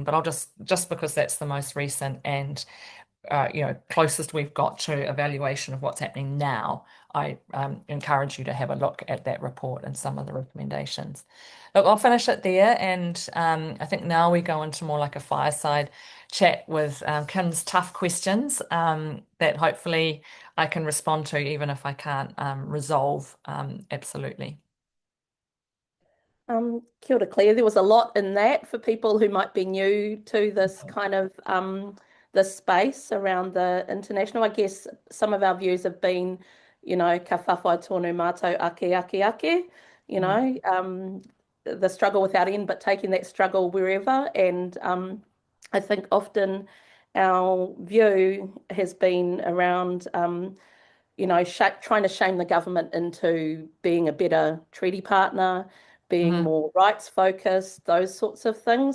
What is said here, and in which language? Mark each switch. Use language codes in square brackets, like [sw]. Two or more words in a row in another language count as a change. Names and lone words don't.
[en] But I'll just because that's the most recent and closest we've got to evaluation of what's happening now, I encourage you to have a look at that report and some of the recommendations. Look, I'll finish it there, and I think now we go into more like a fireside chat with Kym's tough questions that hopefully I can respond to, even if I can't resolve absolutely. [mi] Kia ora, [en] Claire. There was a lot in that for people who might be new to this kind of this space around the international. I guess some of our views have been, [mi] ka whawhai tonu mātou ake, [en] the struggle without end, but taking that struggle wherever. And I think often our view has been around, trying to shame the government into being a better treaty partner, being more rights focused, those sorts of things.